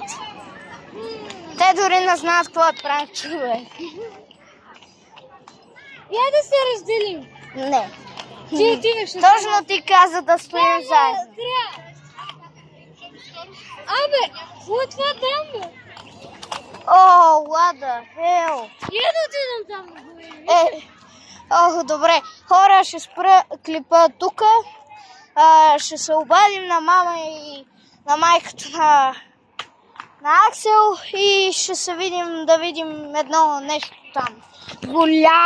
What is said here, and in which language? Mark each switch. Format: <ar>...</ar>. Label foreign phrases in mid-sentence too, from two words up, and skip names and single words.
<bg>Те дори не знаят какво е пранк, човек. Я да се разделим. Не. Точно ти каза да стоим заедно. Абе, какво е това там, бе?</bg> <en>What the hell?</en> <bg>Я да отидем там да говорим. Добре. Хора, ще спра клипа тук. Ще се обадим на мама и на майката на Аксел и ще се видим да видим едно нещо там.</bg>